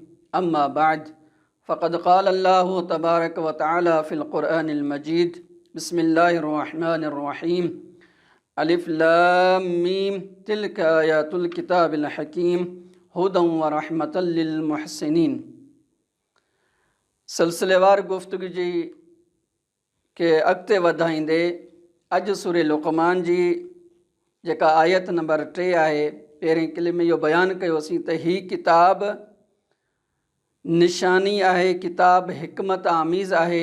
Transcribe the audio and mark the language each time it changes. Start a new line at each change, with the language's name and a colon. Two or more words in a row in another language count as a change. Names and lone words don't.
Arabic: أما بعد، فقد قال الله تبارك وتعالى في القرآن المجيد: بسم الله الرحمن الرحيم. ألف لام ميم تلك آيات الكتاب الحكيم هدى ورحمة للمحسنين.
Sindhi: सिलसिलेवार गुफ़्तगू जी के अॻिते वधाईंदे अॼु सूरे लुक़मान जी जेका आयत नंबर 3 आहे, पहिरें किले में इहो बयानु कयोसीं त ही किताब निशानी आहे, किताब हिकमत आमीज़ आहे।